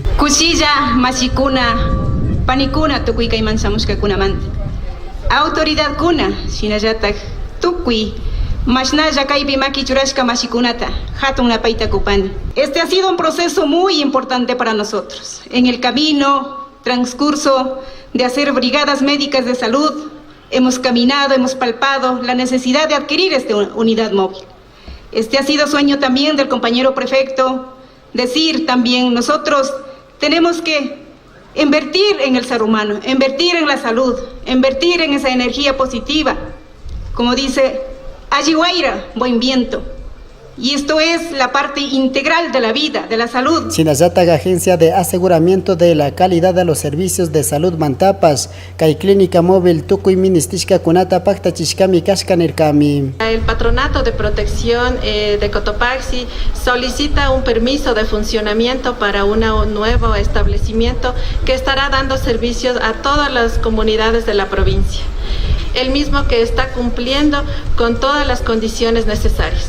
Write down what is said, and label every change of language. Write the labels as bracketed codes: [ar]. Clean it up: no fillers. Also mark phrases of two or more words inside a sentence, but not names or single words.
[qu] Kushilla Masikuna. Panikuna tukui kayman samushkakunamanta. Autoridad kuna shinallatak tukui mashnalla kaypi makichurashka masikunata hatun napaita kupani. [es] Este ha sido un proceso muy importante para nosotros. En el camino, transcurso de hacer brigadas médicas de salud, hemos caminado, hemos palpado la necesidad de adquirir esta unidad móvil. Este ha sido sueño también del compañero prefecto, decir también nosotros tenemos que invertir en el ser humano, invertir en la salud, invertir en esa energía positiva. Como dice Ayihuayra, buen viento. Y esto es la parte integral de la vida, de la salud. [qu] Sinayataga Agencia de Aseguramiento de la Calidad de los Servicios de Salud Mantapas, Kay [es] Clínica Móvil [qu] Tukuy Ministishka Kunata Pacta Chishkami Kashkanerkami. [es] El Patronato de Protección de Cotopaxi solicita un permiso de funcionamiento para un nuevo establecimiento que estará dando servicios a todas las comunidades de la provincia. El mismo que está cumpliendo con todas las condiciones necesarias.